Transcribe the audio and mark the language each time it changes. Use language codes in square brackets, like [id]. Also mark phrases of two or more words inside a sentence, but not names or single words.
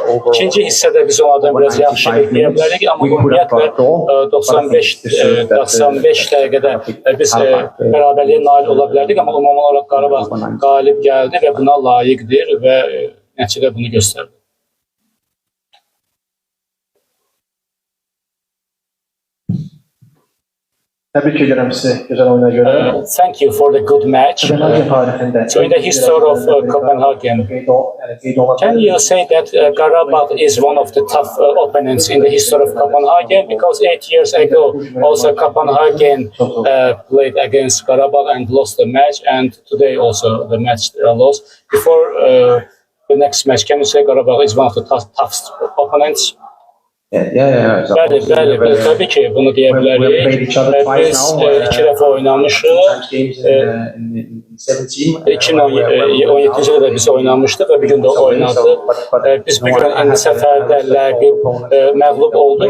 [az] İkinci hissədə biz onlardan biraz yaxşı eləyə bilərik, amma ümumiyyətlə 95 dəqiqədə biz bərabərliyə nail ola bilərdik, amma ümumi olaraq Qarabağ qalib gəldi və buna layiqdir və nəticədə bunu göstərdi. Təbrik edirəm sizi gözəl oyuna görə. [en] Thank you for the good match. So in the history of Copenhagen, can you say that Qarabağ is one of the tough opponents in the history of Copenhagen? Because 8 years ago, also Copenhagen played against Qarabağ and lost the match, and today also the match lost. Before the next match, can you say Qarabağ is one of the toughest opponents? [az] Bəli, təbii ki, bunu deyə bilərik. Biz 2 dəfə oynamışıq. 2017-ci ildə biz oynamışdıq və bir gün də oynadıq. Biz bir gün eyni səfərdə məğlub olduq.